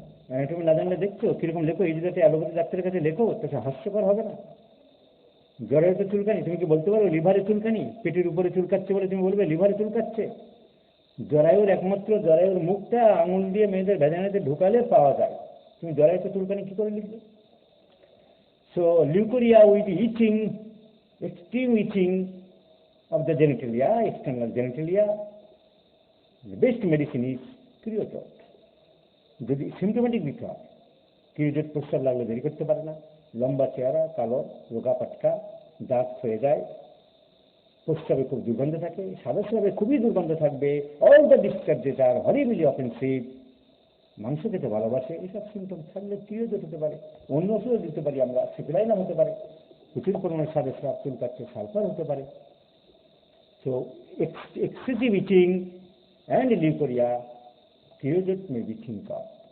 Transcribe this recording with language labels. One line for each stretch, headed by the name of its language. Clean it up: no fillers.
Bangla: Anatomy না জানলে দেখছো কিরকম লেখো, এই যাতে অ্যালোপ্যাথি ডাক্তারের কাছে লেখো, তাতে হাস্যকর হবে না? জরায়ুতে চুলকানি, তুমি কি বলতে পারো লিভারে চুলকানি? পেটের উপরে চুলকাচ্ছে বলে তুমি বলবে লিভারে চুলকাচ্ছে? জরায়ুর একমাত্র জরায়ুর মুখটা আঙুল দিয়ে মেয়েদের ভ্যাজানাইতে ঢুকালে পাওয়া যায়, তুমি জরায়ুতে চুলকানি কি করে লিখবে?
English: So leucorrhoea with itching, extreme itching of the genitalia, external genitalia, the best medicine is creosote.
Bangla: যদি সিমটোমেটিক দিতে হয়, ক্রিওজট প্রস্রাব লাগলে দেরি করতে পারে না, লম্বা চেহারা, কালো, রোগা পাটকা, দাঁত হয়ে যায়, প্রস্রাবে খুব দুর্গন্ধ থাকে, সাদা স্রাবে খুবই দুর্গন্ধ থাকবে,
English: all the discharges are horribly offensive,
Bangla: মাংস খেতে ভালোবাসে, এসব সিমটম থাকলে ক্রিওজট হতে পারে। অন্য ওষুধও দিতে পারি আমরা, সিপিলাইনাম হতে পারে, প্রচুর পরিমাণে সাদা স্রাব চুলকাচ্ছে, সালফার হতে পারে।
English: So, excessive eating and leukorrhea, creosote may be think of.